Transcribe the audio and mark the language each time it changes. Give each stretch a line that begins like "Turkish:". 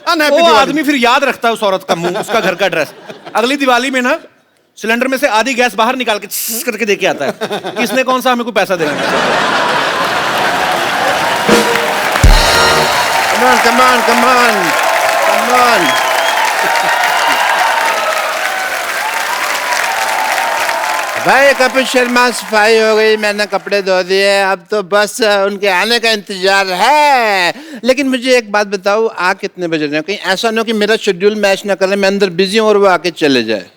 Hindi: वो आदमी फिर याद रखता है उस औरत का मुंह, उसका घर का एड्रेस। अगली दिवाली में ना सिलेंडर में से आधी गैस बाहर निकाल के करके देके आता है, किसने कौन सा हमें कोई पैसा देना।
English: Come on, come on, come on, come on.
Hindi: भाई कपिल शर्मा सफाई हो गई, मैंने कपड़े धो दिए, अब तो बस उनके आने का इंतजार है। लेकिन मुझे एक बात बताओ, आ कितने बजे रहे हो? कहीं ऐसा ना हो कि मेरा शेड्यूल मैच ना करे, मैं अंदर बिजी हूँ और वो आके चले जाए।